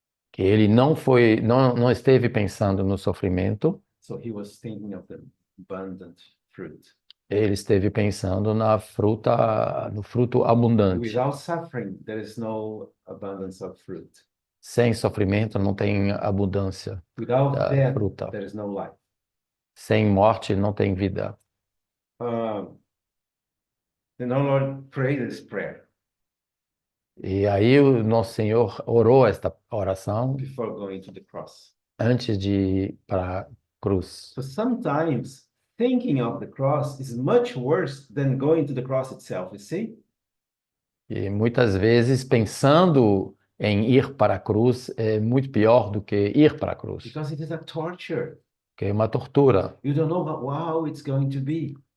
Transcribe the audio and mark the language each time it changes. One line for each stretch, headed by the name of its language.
Portuguese: Que ele não esteve pensando no sofrimento,
English: So he was thinking of the abundant fruit.
Portuguese: ele esteve pensando no fruto abundante.
English: Without suffering, there is no abundance of fruit.
Portuguese: Sem sofrimento não tem abundância
English: Without
Portuguese: da
English: death,
Portuguese: fruta.
English: there is no life.
Portuguese: Sem morte não tem vida.
English: Then our Lord prayed this prayer
Portuguese: E aí o nosso Senhor orou esta oração
English: before going to the cross.
Portuguese: antes de ir para a cruz.
English: So sometimes thinking of the cross is much worse than going to the cross itself, you see?
Portuguese: E muitas vezes pensando em ir para a cruz é muito pior do que ir para a cruz,
English: Because it is a torture.
Portuguese: que é uma tortura.
English: You don't know how it's going to be.